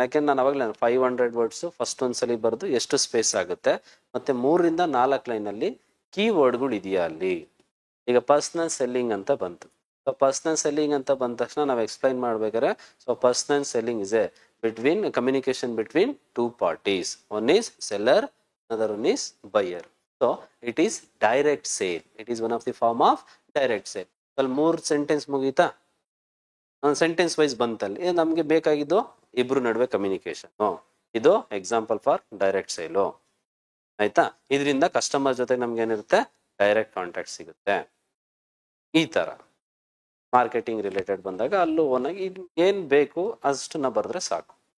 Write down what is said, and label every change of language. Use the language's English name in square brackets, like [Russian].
[Kannada] ಯಾಕೆಂದ್ರೆ ನಾನು ಅವಾಗಲೇ 500 ವರ್ಡ್ಸ್ ಫಸ್ಟ್ ಒಂದ್ಸಲಿ ಬರೆದು ಎಷ್ಟು ಸ್ಪೇಸ್ ಆಗುತ್ತೆ, ಮತ್ತೆ 3ರಿಂದ 4 ಲೈನಲ್ಲಿ ಕೀವರ್ಡ್ಗಳು ಇದೆಯಾ ಅಲ್ಲಿ. ಈಗ ಪರ್ಸನಲ್ ಸೆಲ್ಲಿಂಗ್ ಅಂತ ಬಂತು. [English] So personal selling ಅಂತ ಬಂದ ತಕ್ಷಣ ನಾವು ಎಕ್ಸ್ಪ್ಲೈನ್ ಮಾಡ್ಬೇಕಾದ್ರೆ, so personal selling is a communication between 2 parties. One is seller, another one is buyer. So it is direct sale. It is one of the form of direct sale. [Kannada] ಅಲ್ಲಿ 3 sentence ಮುಗೀತಾ, sentence wise ಬಂತಲ್ಲಿ ನಮಗೆ ಬೇಕಾಗಿದ್ದು ಇಬ್ರು ನಡುವೆ communication. ಇದು example for direct sale. ಆಯ್ತಾ? ಇದರಿಂದ customer ಜೊತೆ ನಮ್ಗೆ ಏನಿರುತ್ತೆ, ಡೈರೆಕ್ಟ್ ಕಾಂಟ್ಯಾಕ್ಟ್ ಸಿಗುತ್ತೆ. ಈ ತರ ಮಾರ್ಕೆಟಿಂಗ್ ರಿಲೇಟೆಡ್ ಬಂದಾಗ ಅಲ್ಲೂ ಒನಾಗಿ ಏನ್ ಬೇಕು ಅಷ್ಟನ್ನ ಬರೆದ್ರೆ ಸಾಕು.